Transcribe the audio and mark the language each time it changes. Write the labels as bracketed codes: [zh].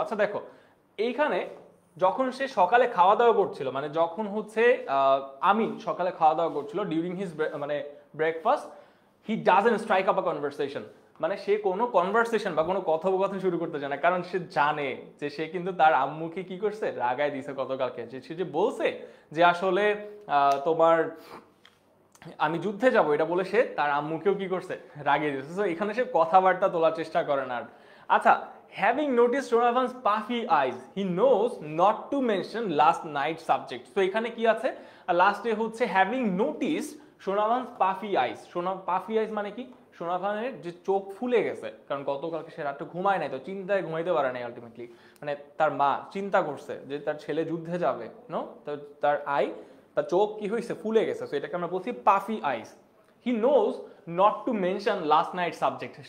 [bn] আচ্ছা দেখো, এইখানে যখন সে সকালে খাওয়া দাওয়া করছিল, মানে যখন হচ্ছে আমিন সকালে খাওয়া দাওয়া করছিল, [en] during his মানে breakfast, he doesn't strike up a conversation, [bn] মানে সে কোনো কনভারসেশন বা কোনো কথোপকথন শুরু করতে চায় না, কারণ সে জানে যে সে কিন্তু তার আম্মুকে কি করছে, রাগায় দিছে গতকালকে, যে সে যে বলছে যে আসলে তোমার আমি যুদ্ধে যাব, এটা বলে সে তার আম্মুকেও কি করছে, রাগিয়ে দিচ্ছে। তো এখানে সে কথাবার্তা তোলার চেষ্টা করে না। [en] আচ্ছা, having noticed Donovan's puffy eyes, he knows not to mention last night's subject. So [bn] এখানে কি আছে, লাস্টে হচ্ছে [en] having noticed Donovan's puffy eyes. [bn] puffy eyes মানে কি, সোনাভানের যে চোখ ফুলে গেছে, কারণ গতকালকে সে রাতে ঘুমায় নাই, তো চিন্তায় ঘুমাইতে পারে নাই আলটিমেটলি, মানে তার মা চিন্তা করছে যে তার ছেলে যুদ্ধে যাবে, নো, তার তার চোখ কি হয়েছে, ফুলে গেছে। তো এটাকে আমরা বলছি [en] Puffy eyes. He knows not to mention last night subject.